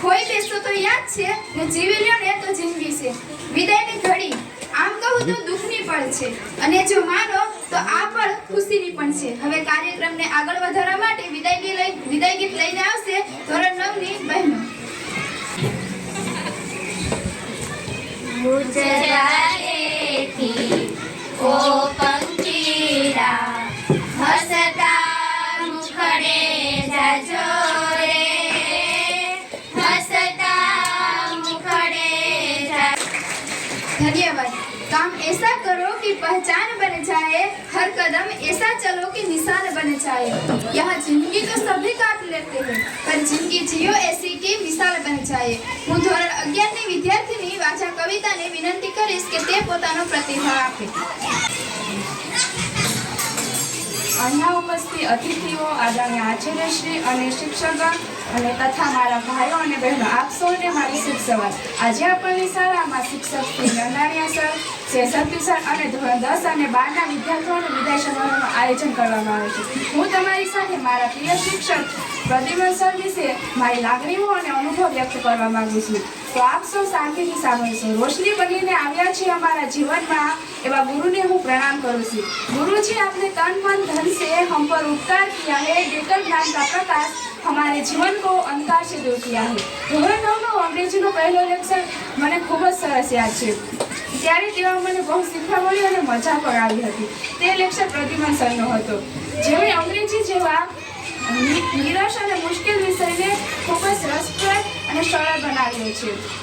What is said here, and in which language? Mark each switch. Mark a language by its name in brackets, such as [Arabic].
[Gujarati] ખોઈ દેશો તો યાદ છે ને જીવી લ્યો ને તો જિંદગી છે। વિદાયની ઘડી આમ કહું તો દુઃખની પળ છે અને જો માનો તો આ પળ ખુશીની પણ છે। હવે કાર્યક્રમને આગળ વધારવા માટે વિદાય ગીત લઈને આવશે ધોરણ 9 ની બહેનો। ગુજરાતેથી ઓ પંખીડા હસતા मुखड़े जाजो रे, हसता मुखड़े जा। [Hindi] धन्यवाद। काम ऐसा करो कि पहचान बन जाए, हर कदम ऐसा चलो कि निशान बन जाए। यहाँ जिंदगी तो सभी काट लेते हैं, पर जिंदगी जियो ऐसी कि मिसाल बन जाए। [Gujarati] હું ધોરણ 11 ની વિદ્યાર્થીની વાચા કવિતાને વિનંતી કરીશ કે તે પોતાનો પ્રતિભાવ આપે। અહીંયા ઉપસ્થિત અતિથિઓ, આદરણીય આચાર્યશ્રી અને શિક્ષકગણ અને તથા મારા ભાઈઓ અને બહેનો, આપ સૌને મારી શુભ સવાર। આજે આપણી શાળામાં શિક્ષક શ્રી નંદાણીયા સર, શેષાદ્રી સર અને ધોરણ 10 અને 12 ના વિદ્યાર્થીઓને વિદાય સમારોહનું આયોજન કરવામાં આવ્યું છે। હું તમારી સાથે મારા પ્રિય શિક્ષક પ્રદ્યુમન સર વિશે મારી લાગણીઓ અને અનુભવ વ્યક્ત કરવા માંગુ છું। તો આપ સૌ શાંતિથી સાંભળશો। રોશની બનીને આવ્યા છે અમારા જીવનમાં એવા ગુરુને હું પ્રણામ કરું છું। [Hindi] गुरुजी आपने तन मन धन से हम पर उपकार किया है, देकर ज्ञान का प्रकाश हमारे जीवन को अंधकार से दूर किया है। [Gujarati] ધોરણ 9 નો અંગ્રેજીનો પહેલો લેક્ચર મને ખૂબ જ સરસ યાદ છે। ત્યારે તેમાં મને બહુ શીખવા મળ્યું અને મજા પણ આવી હતી। તે લેક્ચર પ્રદ્યુમન સરનો હતો, જેમણે અંગ્રેજી જેવા નિરસ અને મુશ્કેલ વિષયને ખૂબ જ રસપ્રદ અને સરળ બનાવ્યો છે।